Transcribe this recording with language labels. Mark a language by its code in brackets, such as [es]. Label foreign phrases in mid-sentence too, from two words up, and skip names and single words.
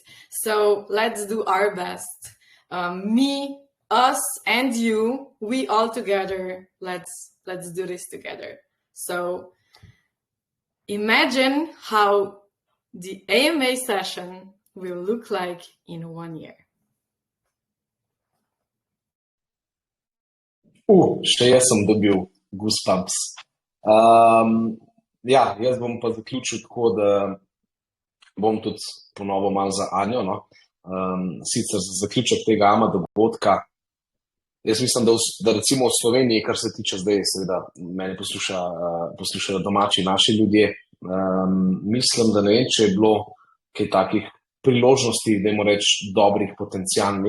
[en] So let's do our best. Me, us, and you, we all together, let's do this together. So imagine how the AMA session will look like in 1 year. [sl] Še jaz sem dobil goosebumps. Ja, jaz bom pa zaključil tako, da bom tudi ponovil malo za Anjo. No. Sicer za zaključek tega AMA dogodka, jaz mislim, da recimo v Sloveniji, kar se tiče zdaj, seveda mene poslušajo domači naši ljudje, mislim, da ne vem, če je bilo kaj takih priložnosti, dajmo reči, dobrih, potencialnih.